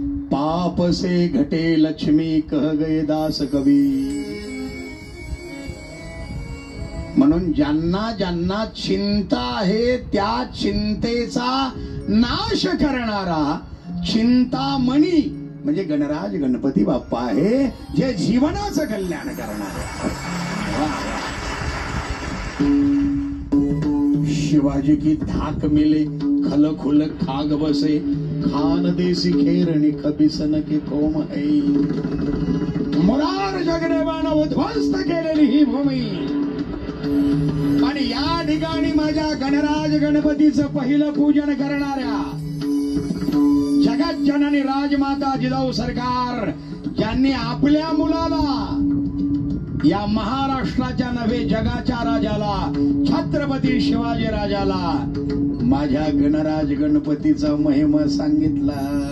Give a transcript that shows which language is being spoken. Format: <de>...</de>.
<hi>पाप से घटे लक्ष्मी कह गए दास कवी.</hi> <mr>म्हणून ज्यांना ज्यांना चिंता आहे त्या चिंतेचा नाश करणारा चिंतामणी म्हणजे गणराज गणपती बाप्पा आहे, जे जीवनाचं कल्याण करणार आहे.</mr> <bra>शिवाजी की धाक मिले खल खुल खाग बसे, खान देसी खेरणी खबिसन के कोम है.</bra> <mr>मुरार जगदेवानं उद्ध्वस्त केलेली ही भूमी आणि या ठिकाणी माझ्या गणराज गणपतीचं पहिलं पूजन करणाऱ्या जगत जननी राजमाता जिजाऊ सरकार ज्यांनी आपल्या मुलाला या महाराष्ट्राच्या नव्हे जगाच्या राजाला छत्रपती शिवाजी राजाला माझ्या गणराज गणपतीचा महिमा सांगितला.</mr>